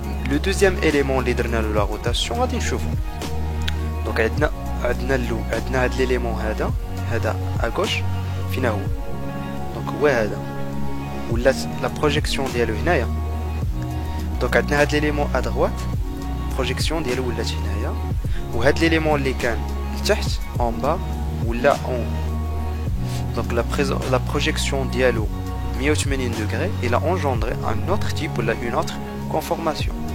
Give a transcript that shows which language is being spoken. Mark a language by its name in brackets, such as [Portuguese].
[French] Le deuxième élément [Arabic] اللي درنا له [French] la rotation [Arabic] غادي نشوفوا. donc عندنا l'élément هذا [French] à gauche [Arabic] فين هو. donc هو هذا ولا [French] la projection [Arabic] ديالو هنايا. donc عندنا هذا l'élément [French] à droite projection [Arabic] ديالو ولات هنايا. وهذا l'élément اللي كان تحت [French] en bas ou là en haut. Donc la projection [Arabic] dialo [French] 180 degrés, il a engendré un autre type ou une autre conformation.